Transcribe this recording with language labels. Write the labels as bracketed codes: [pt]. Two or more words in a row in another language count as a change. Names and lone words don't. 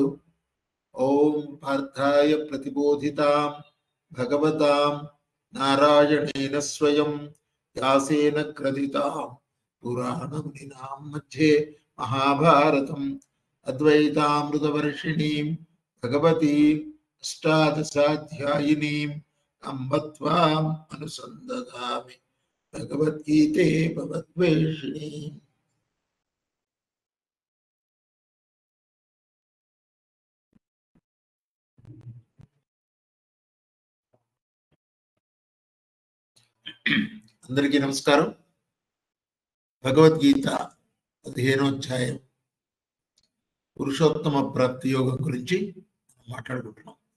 [sa] ओं पार्थाय प्रतिबोधितां भगवतां नारायणेन स्वयं व्यासेन क्रदितां पुराणमुनिनां मध्ये महाभारतम् अद्वैतामृतवर्षिणीं भगवतीम् अष्टादशाध्यायिनीम् अम्ब त्वाम् अनुसन्दधामि भगवद्गीते भवद्वेषिणीम्। [te] అందరికీ నమస్కారం। భగవద్గీత 15వ అధ్యాయం పురుషోత్తమ ప్రాప్తి యోగం గురించి మాట్లాడుకుంటున్నాం।